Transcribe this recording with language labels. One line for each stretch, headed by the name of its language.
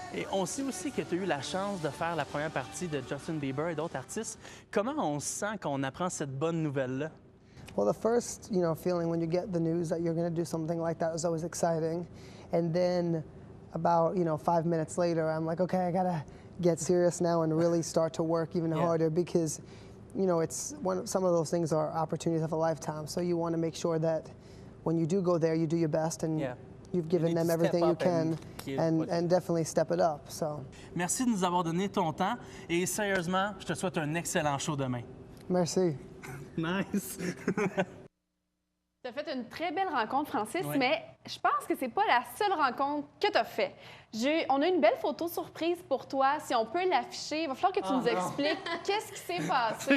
French: On sait aussi que tu as eu la chance de faire la première partie de Justin Bieber et d'autres artistes. Comment on se sent quand on apprend cette bonne nouvelle-là?
English: Well, the first, you know, feeling when you get the news that you're going to do something like that is always exciting. And then about, you know, 5 minutes later, I'm like, okay, I got to get serious now and really start to work even harder because, you know, some of those things are opportunities of a lifetime. So you want to make sure that when you do go there, you do your best and you've given them everything you can and definitely step it up. So.
French: Merci de nous avoir donné ton temps et sérieusement, je te souhaite un excellent show demain. Merci.
English: Nice.
French: Tu as fait une très belle rencontre, Francis, mais je pense que c'est pas la seule rencontre que tu as fait. On a une belle photo surprise pour toi. Si on peut l'afficher, il va falloir que tu nous expliques qu'est-ce qui s'est passé.